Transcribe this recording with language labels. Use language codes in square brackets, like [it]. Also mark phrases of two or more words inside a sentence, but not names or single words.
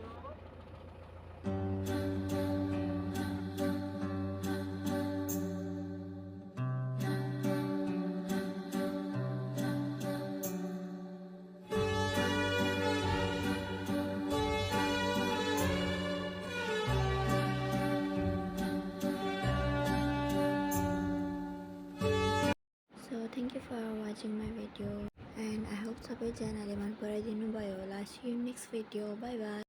[en] Thank you for watching my video and I hope [ne] सबैजनाले मन पराइदिनु भयो होला. [en] See you next video. Bye bye.